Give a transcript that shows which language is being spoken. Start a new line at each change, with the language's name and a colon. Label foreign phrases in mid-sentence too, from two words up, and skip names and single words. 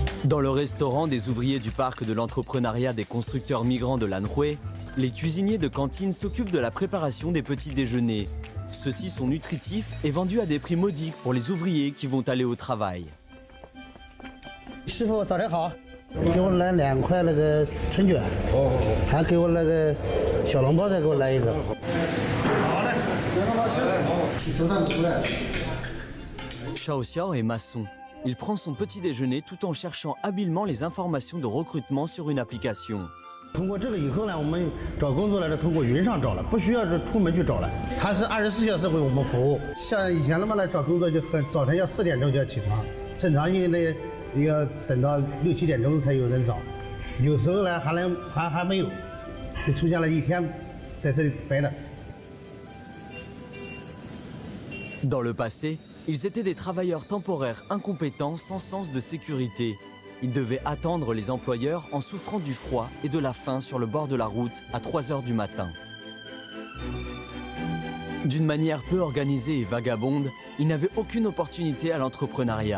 French: Dans le restaurant des ouvriers du parc de l'entrepreneuriat des constructeurs migrants de l'Anhui, les cuisiniers de cantine s'occupent de la préparation des petits déjeuners. Ceux-ci sont nutritifs et vendus à des prix modiques pour les ouvriers qui vont aller au travail.
Chinese: 师傅早上好，给我来2块那个春卷，还给我那个小笼包，再给我来一个。好嘞，手上出来。
French: Shao Xiao est maçon. Il prend son petit déjeuner tout en cherchant habilement les informations de recrutement sur une application.
Chinese: 通过这个以后呢，我们找工作呢是通过云上找了，不需要是出门去找了。它是24小时为我们服务。像以前那么来找工作就很早晨要4点钟就要起床，正常人呢要等到6、7点钟才有人找，有时候呢还没有，就出现了一天在这里白的。
French: Dans le passé, ils étaient des travailleurs temporaires incompétents sans sens de sécurité. Ils devaient attendre les employeurs en souffrant du froid et de la faim sur le bord de la route à 3 h du matin. D'une manière peu organisée et vagabonde, ils n'avaient aucune opportunité à l'entrepreneuriat.